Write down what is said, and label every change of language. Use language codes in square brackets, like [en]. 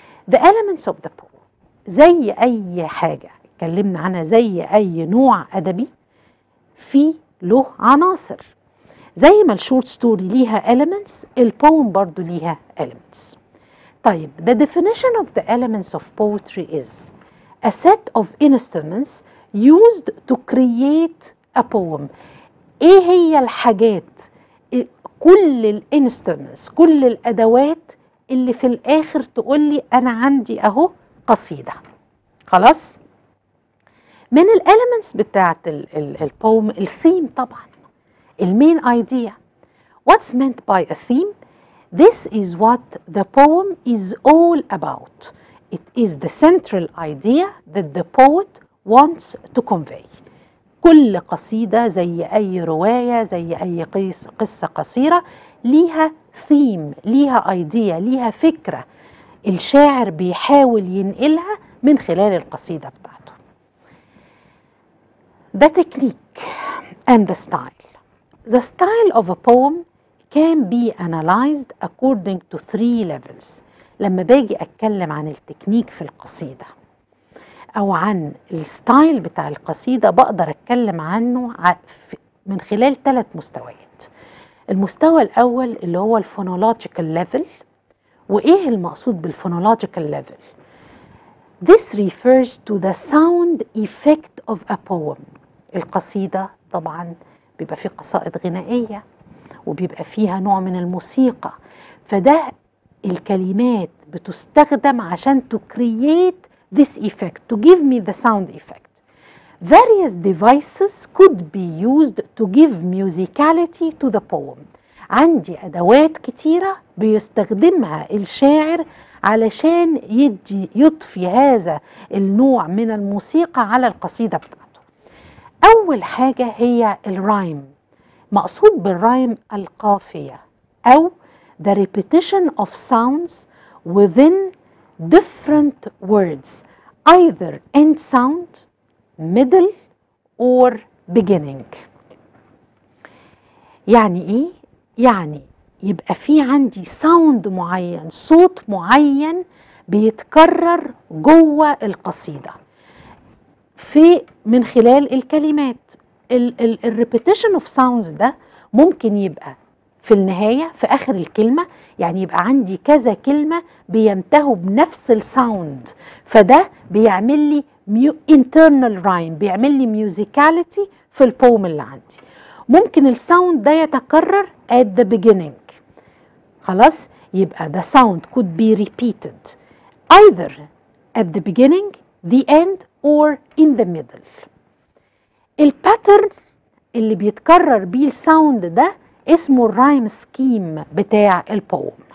[en] The elements of the poem، [ar] زي أي حاجة اتكلمنا عنها، زي أي نوع أدبي في له عناصر. زي ما الشورت ستوري ليها elements، البوم برضو ليها elements. [en] طيب the definition of the elements of poetry is a set of instruments used to create a poem. [ar] ايه هي الحاجات، كل الانسترومنتس، كل الادوات اللي في الاخر تقولي انا عندي اهو قصيدة. خلاص، من الاليمنتس بتاعت البوم الثيم طبعا، المين ايديا. [en] What's meant by a theme? This is what the poem is all about. It is the central idea that the poet wants to convey. [ar] كل قصيدة زي أي رواية، زي أي قصة قصيرة، ليها ثيم، ليها ايديا، ليها فكرة الشاعر بيحاول ينقلها من خلال القصيدة بتاعته. [en] The technique and the style. The style of a poem can be analyzed according to 3 levels. [ar] لما باجي أتكلم عن التكنيك في القصيدة أو عن الستايل بتاع القصيدة، بقدر أتكلم عنه من خلال 3 مستويات. المستوى الأول اللي هو الفونولوجيكال ليفل. وإيه المقصود بالفونولوجيكال ليفل؟ [en] This refers to the sound effect of a poem. [ar] القصيدة طبعا بيبقى فيه قصائد غنائية وبيبقى فيها نوع من الموسيقى، فده الكلمات بتستخدم عشان [en] to create this effect, to give me the sound effect. Various devices could be used to give musicality to the poem. [ar] عندي أدوات كتيرة بيستخدمها الشاعر علشان يضفي هذا النوع من الموسيقى على القصيدة بتاعته. أول حاجة هي الرايم. مقصود بالرايم القافية أو [en] the repetition of sounds within different words, either end sound, middle or beginning. [ar] يعني إيه؟ يعني يبقى في عندي ساوند معين، صوت معين بيتكرر جوه القصيدة من خلال الكلمات. الريبيتيشن اوف ساوندز ده ممكن يبقى في النهاية، في آخر الكلمة، يعني يبقى عندي كذا كلمة بينتهوا بنفس الساوند، فده بيعمل لي internal rhyme، بيعمل لي musicality في البوم اللي عندي. ممكن الساوند ده يتكرر [en] at the beginning. [ar] خلاص، يبقى [en] the sound could be repeated either at the beginning, the end or in the middle. [ar] الباترن اللي بيتكرر بيه الساوند ده اسمه الرايم سكيم بتاع البوم.